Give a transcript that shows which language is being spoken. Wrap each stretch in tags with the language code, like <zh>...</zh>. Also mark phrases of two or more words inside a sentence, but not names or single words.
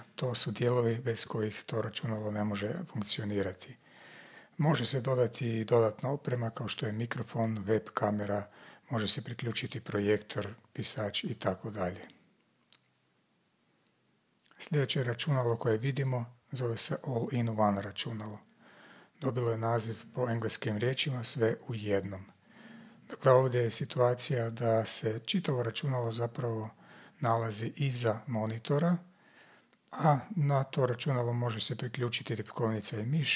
<hr>To su dijelovi bez kojih to računalo ne može funkcionirati. Može se dodati i dodatna oprema kao što je mikrofon, web kamera, može se priključiti projektor, pisač i tako dalje. Sljedeće računalo koje vidimo zove se</hr> <en>all-in-one</en> <hr>računalo. Dobilo je naziv po engleskim riječima sve u jednom. Dakle, ovdje je situacija da se čitavo računalo zapravo nalazi iza monitora, a na to računalo može se priključiti tipkovnica i miš.</hr>